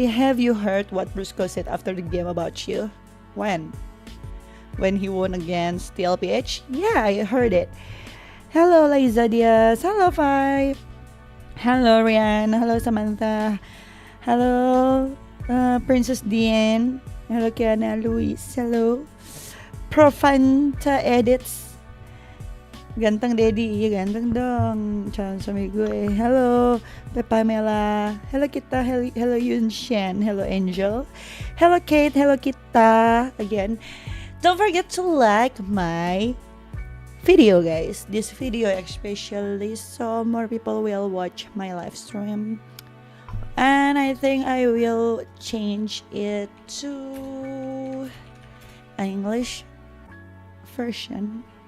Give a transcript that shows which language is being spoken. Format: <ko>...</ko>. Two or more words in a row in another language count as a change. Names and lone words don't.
<en>Have you heard what Brusco said after the game about you? When he won against TLPH? Yeah, I heard it. Hello, Liza Diaz. Hello, Five. Hello, Rian. Hello, Samantha. Hello, Princess Diane. Hello, Kiana. Luis. Hello. Profanta Edits.</en> <tl>Gantang Daddy. Gantang dong. Chance amigo eh.</tl> <en>Hello, Pamela. Hello, Kita. Hello, Yun Shen. Hello, Angel. Hello, Kate. Hello, Kita. Again. Don't forget to like my video, guys. This video especially so more people will watch my live stream, and I think I will change it to an English version.</en>